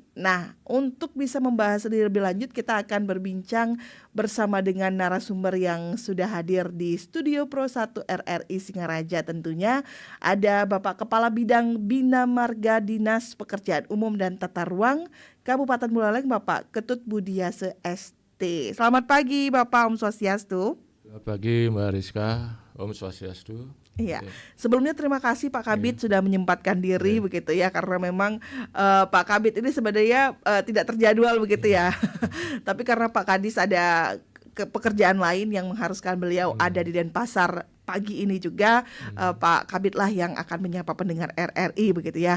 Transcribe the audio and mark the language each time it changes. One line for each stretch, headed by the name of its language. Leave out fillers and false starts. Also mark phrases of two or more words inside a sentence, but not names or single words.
Indonesian: Nah, untuk bisa membahas lebih lanjut, kita akan berbincang bersama dengan narasumber yang sudah hadir di Studio Pro 1 RRI Singaraja tentunya. Ada Bapak Kepala Bidang Bina Marga Dinas Pekerjaan Umum dan Tata Ruang Kabupaten Buleleng, Bapak Ketut Budiase ST. Selamat pagi Bapak,
Balinese: Om Swastiastu.
Indonesian: Selamat pagi Mbak Rizka,
Balinese: Om Swastiastu.
Indonesian: Iya, sebelumnya terima kasih Pak Kabid sudah menyempatkan diri begitu ya, karena memang Pak Kabid ini sebenarnya tidak terjadwal begitu ya. Tapi karena Pak Kadis ada pekerjaan lain yang mengharuskan beliau ada di Denpasar pagi ini juga, Pak Kabid lah yang akan menyapa pendengar RRI begitu ya.